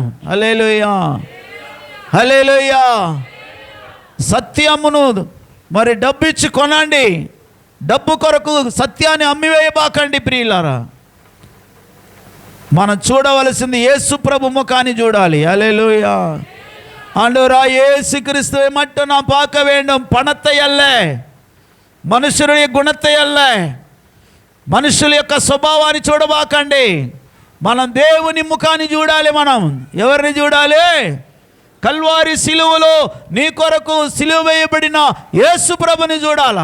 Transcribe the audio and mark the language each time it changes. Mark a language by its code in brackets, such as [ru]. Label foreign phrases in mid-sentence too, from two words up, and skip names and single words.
[te] హల్లెలూయా, హల్లెలూయా. సత్యమును మరి డబ్బు ఇచ్చి కొనండి, డబ్బు కొరకు సత్యాన్ని అమ్మివేయబాకండి ప్రియులారా. మనం చూడవలసింది యేసు ప్రభు ముఖాన్ని చూడాలి. హల్లెలూయా. [ta] ஆண்டவரா இயேசு கிறிஸ்துவை மட்டும் நாம் பார்க்க வேண்டும். பணத்தை அல்ல, [te] మనుషుల [ta] குணத்தை அல்ல, [te] మనుషుల యొక్క స్వభావాన్ని చూడబాకండి. మనం దేవుని ముఖాన్ని చూడాలి. మనం ఎవరిని చూడాలి? కల్వారి సిలువలో నీ కొరకు సిలువ వేయబడిన యేసు ప్రభుని చూడాలా.